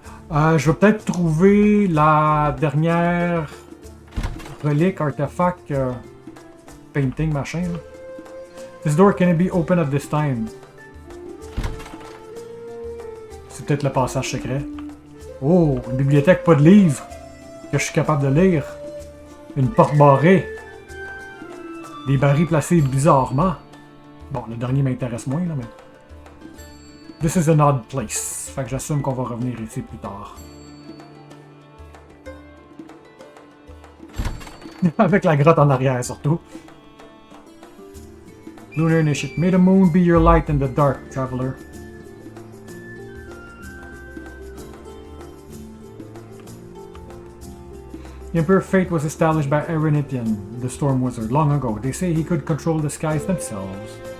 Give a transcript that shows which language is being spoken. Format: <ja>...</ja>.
<fr>Je vais peut-être trouver la dernière relique, artefact, painting, machin. Là.</fr> <en>This door can be open at this time.</en> <fr>C'est peut-être le passage secret. Oh, une bibliothèque, pas de livres que je suis capable de lire. Une porte barrée. Des barils placés bizarrement. Bon, le dernier m'intéresse moins, là, mais...</fr> <en>This is an odd place.</en> <fr>Fait que j'assume qu'on va revenir ici plus tard. Avec la grotte en arrière, surtout.</fr> <en>Lunar Initiate. May the moon be your light in the dark, traveler. The Emperor's fate was established by Erinithian, the Storm Wizard, long ago. They say he could control the skies themselves.</en>